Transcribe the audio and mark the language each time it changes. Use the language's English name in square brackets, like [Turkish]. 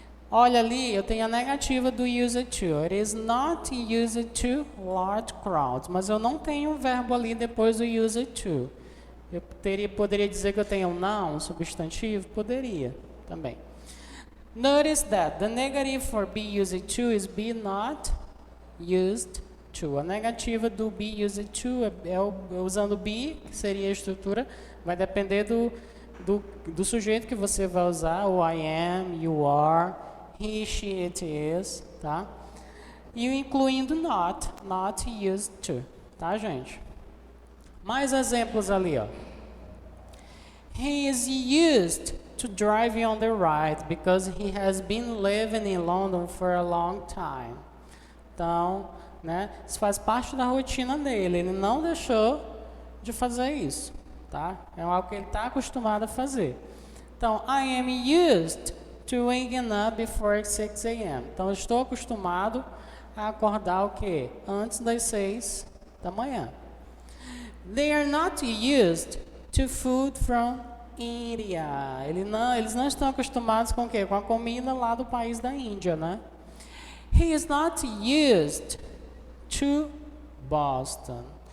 [Portuguese] Olha ali, eu tenho a negativa do used to. [English] It is not used to large crowds. [Portuguese] Mas eu não tenho um verbo ali depois do used to. Eu poderia dizer que eu tenho um noun, um substantivo? Poderia também. [English] Notice that the negative for be used to is be not used to. [Portuguese] A negativa do be used to usando be, que seria a estrutura, vai depender do sujeito que você vai usar, o [English] I am, you are, he, she, it is, [Portuguese] tá? E incluindo not used to, tá, gente? Mais exemplos ali, ó. [English] He is used to driving on the right because he has been living in London for a long time. [Portuguese] Então, né, isso faz parte da rotina dele. Ele não deixou de fazer isso, tá? É algo que ele está acostumado a fazer. [English] Então, I am used to waking up before 6 a.m. [Portuguese] Então, eu estou acostumado a acordar o quê? Antes das 6 da manhã. [English] They are not used to food from [Portuguese] India. Eles não estão acostumados com o quê? Com a comida lá do país da Índia, né? [English] He is not used to Boston.